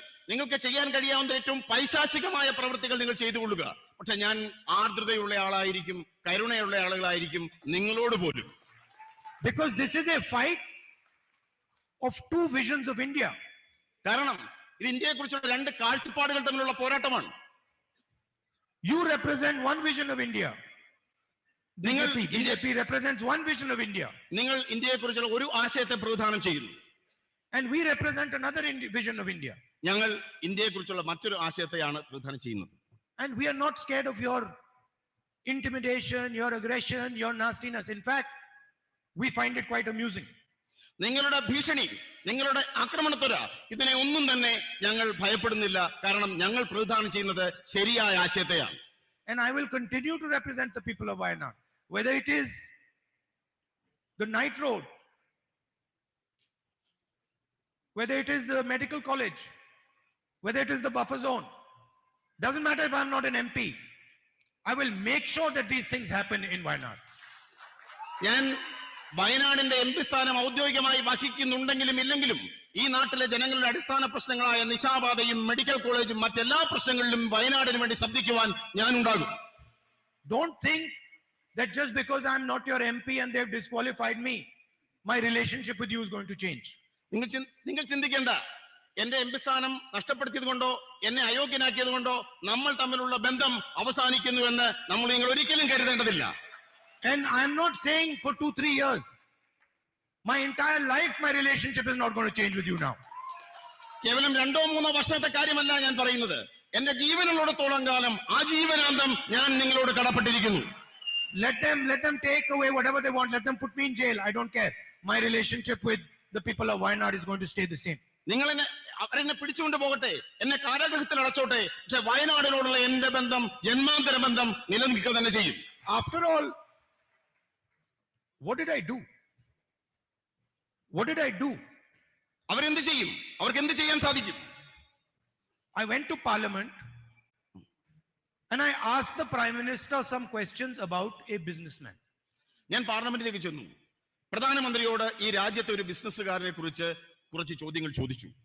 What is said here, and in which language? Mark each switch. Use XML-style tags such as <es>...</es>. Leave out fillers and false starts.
<ml>നിങ്ങൾക്ക് ചെയ്യാൻ കഴിയാവുന്ന ഏറ്റവും പൈശാചികമായ പ്രവൃത്തികൾ നിങ്ങൾ ചെയ്തുകൊള്ളുക. പക്ഷെ ഞാൻ ആർദ്രതയുള്ള ആളായിരിക്കും, കരുണയുള്ള ആളുകളായിരിക്കും നിങ്ങളോട് പോലും.</ml> <en>Because this is a fight of two visions of India.</en> <ml>കാരണം ഇത് ഇന്ത്യയെ കുറിച്ചുള്ള രണ്ട് കാഴ്ചപ്പാടുകൾ തമ്മിലുള്ള പോരാട്ടമാണ്.</ml> <en>You represent one vision of India. BJP represents one vision of India.</en> <ml>നിങ്ങൾ ഇന്ത്യയെ കുറിച്ചുള്ള ഒരു ആശയത്തെ പ്രതിനിധാനം ചെയ്യുന്നു.</ml> <en>And we represent another vision of India.</en> <ml>ഞങ്ങൾ ഇന്ത്യയെ കുറിച്ചുള്ള മറ്റൊരു ആശയത്തെയാണ് പ്രതിനിധാനം ചെയ്യുന്നത്.</ml> <en>And we are not scared of your intimidation, your aggression, your nastiness. In fact, we find it quite amusing.</en> <ml>നിങ്ങളുടെ ഭീഷണി, നിങ്ങളുടെ ആക്രമണത്വര, ഇതിനെ ഒന്നും തന്നെ ഞങ്ങൾ ഭയപ്പെടുന്നില്ല. കാരണം ഞങ്ങൾ പ്രതിനിധാനം ചെയ്യുന്നത് ശരിയായ ആശയത്തെയാണ്.</ml> <en>And I will continue to represent the people of Wayanad, whether it is the night road, whether it is the medical college, whether it is the buffer zone. Doesn't matter if I'm not an MP. I will make sure that these things happen in Wayanad.</en> <ml>ഞാൻ വയനാടിന്റെ MP സ്ഥാനം ഔദ്യോഗികമായി വഹിക്കുന്നുണ്ടെങ്കിലും ഇല്ലെങ്കിലും ഈ നാട്ടിലെ ജനങ്ങളുടെ അടിസ്ഥാന പ്രശ്നങ്ങളായ നിശാപാതയും medical കോളേജും മറ്റെല്ലാ പ്രശ്നങ്ങളിലും വയനാടിന് വേണ്ടി ശബ്ദിക്കുവാൻ ഞാൻ ഉണ്ടാകും.</ml> <en>Don't think that just because I'm not your MP and they've disqualified me, my relationship with you is going to change.</en> <ml>നിങ്ങൾ ചിന്തിക്കേണ്ട, എന്റെ MP സ്ഥാനം നഷ്ടപ്പെടുത്തിയത് കൊണ്ടോ എന്നെ അയോഗ്യനാക്കിയത് കൊണ്ടോ നമ്മൾ തമ്മിലുള്ള ബന്ധം അവസാനിക്കുന്നുവെന്ന് നിങ്ങൾ ഒരിക്കലും കരുതേണ്ടതില്ല.</ml> <en>And I'm not saying for 2-3 years. My entire life, my relationship is not going to change with you now.</en> <ml>കേവലം 2-3 വർഷത്തെ കാര്യമല്ല ഞാൻ പറയുന്നത്. എന്റെ ജീവനുള്ളിടത്തോളം കാലം ആജീവനാന്തം ഞാൻ നിങ്ങളോട് കടപ്പെട്ടിരിക്കുന്നു.</ml> <en>Let them take away whatever they want. Let them put me in jail. I don't care. My relationship with the people of Wayanad is going to stay the same.</en> <ml>അവരെന്നെ പിടിച്ചുകൊണ്ട് പോകട്ടെ, എന്നെ കാരാഗൃഹത്തിൽ അടച്ചോട്ടെ, പക്ഷെ വയനാടിനോടുള്ള എന്റെ ബന്ധം, ജന്മാന്തര ബന്ധം നിലനിൽക്കുക തന്നെ ചെയ്യും.</ml> <en>After all, what did I do? What did I do?</en> <ml>അവരെന്ത് ചെയ്യും? അവർക്ക് എന്ത് ചെയ്യാൻ സാധിക്കും?</ml> <en>I went to Parliament and I asked the Prime Minister some questions about a businessman.</en> <ml>ഞാൻ പാർലമെന്റിലേക്ക് ചെന്നു. പ്രധാനമന്ത്രിയോട് ഈ രാജ്യത്തെ ഒരു ബിസിനസ്സുകാരനെ കുറിച്ച് കുറച്ച് ചോദ്യങ്ങൾ ചോദിച്ചു.</ml>